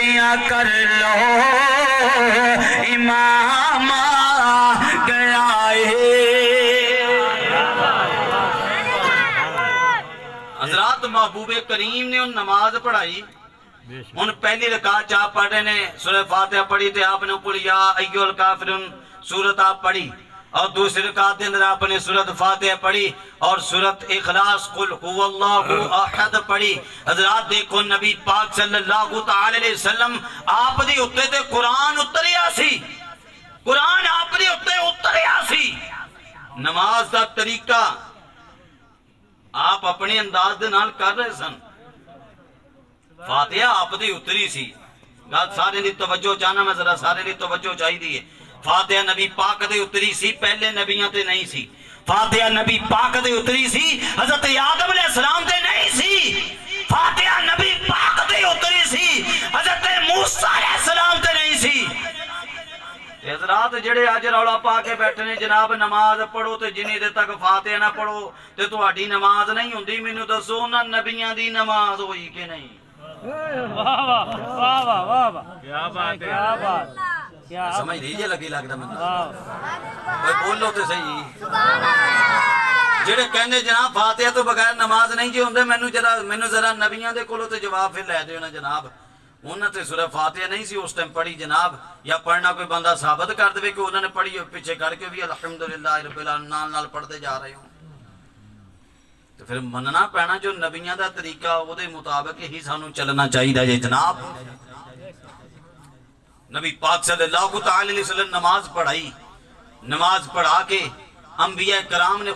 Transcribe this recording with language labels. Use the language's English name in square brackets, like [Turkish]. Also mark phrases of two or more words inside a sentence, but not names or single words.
[Punjabi] کر لو امام آ گیا حضرات محبوب کریم نے ان نماز پڑھائی ان پہلی رکعت آپ پڑھ رہے نے سورہ فاتحہ پڑھی تے آپ نے اوپر [Arabic] یا ایھا الکافرون [Punjabi] سورت آپ پڑھی اور دوسری رکعت کے اندر آپ نے سورت فاتحہ پڑھی اور سورت اخلاص [Arabic] قل هو اللہ احد [Punjabi] پڑھی حضرات دیکھو نبی پاک [Arabic] صلی اللہ تعالی علیہ وسلم [Punjabi] آپ دی اتے تے قرآن اتریا سی قرآن آپ دی اتے اتریا سی نماز دا طریقہ آپ اپنے انداز دے نال کر رہے سن فاتحہ آپ دی اتری سی گل سارے دی توجہ چاہنا میں ذرا سارے دی توجہ چاہی دی ہے فاتحہ نبی پاک دے اتری سی پہلے نبیوں تے نہیں سی فاتحہ نبی پاک دے اتری سی حضرت آدم [Arabic] علیہ السلام [Punjabi] تے نہیں سی فاتحہ نبی پاک دے اتری سی حضرت موسیٰ [Arabic] علیہ السلام [Punjabi] تے نہیں سی حضرات جڑے آج رولا پا کے بیٹھے نے جناب نماز پڑھو تے جنہیں دے تک فاتحہ نہ پڑھو تے تہاڈی نماز نہیں ہوندی مینوں دسو انہاں نبیاں دی نماز ہوئی کہ نہیں [Urdu] واہ واہ واہ واہ واہ کیا بات ہے کیا بات [Punjabi] سمجھ نہیں جے لگی لگدا میں کوئی بولو تے صحیح جڑے کہندے جناب فاتحہ تو بغیر نماز نہیں جی ہوندے مینوں ذرا نبیاں دے کولوں تے جواب پھر لے دیو نا جناب انہاں تے سورہ فاتحہ نہیں سی اس ٹائم پڑھی جناب یا پڑھنا کوئی بندہ ثابت کر دے کہ انہوں نے پڑھی پیچھے کر کے بھی [Arabic] الحمدللہ رب العالمین [Punjabi] نال پڑھتے جا رہے ہوں تو پھر مننا پینا جو نبیاں دا طریقہ او دے مطابق ہی سانو چلنا چاہیے جی جناب نبی پاک [Arabic] صلی اللہ تعالی علیہ وسلم [Punjabi] نماز پڑھائی نماز پڑھا کے انبیاء کرام نے